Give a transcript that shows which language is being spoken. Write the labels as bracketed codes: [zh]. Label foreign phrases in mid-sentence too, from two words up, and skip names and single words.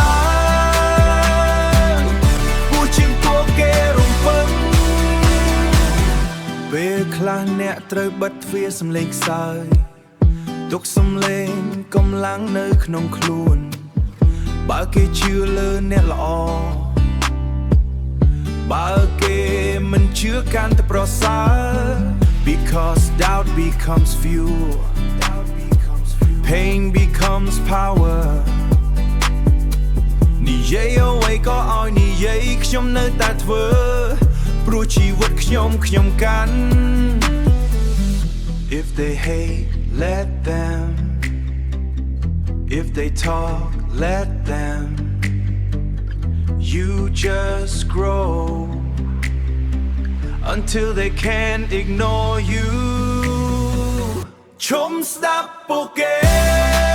[km] ឡើងគួរជាងពួកគេរំពឹងពេលខ្លះអ្នកត្រូវបិទទ្វារសំឡេងខ្សោយទុកសំឡេងកម្លាំងនៅក្នុងខ្លួនបើគេជឿលើអ្នកល្អ បើគេមិនជឿកាន់តែប្រសើរ [en] Because doubt becomes fuel Pain becomes power [km] និយាយអ្វីក៏ឲ្យនិយាយខ្ញុំនៅតែធ្វើព្រោះជីវិតខ្ញុំកាន់ [en] If they hate let them If they talk let them You just grow Until they can't ignore you [km] ឈុំស្ដាប់ពួកគេ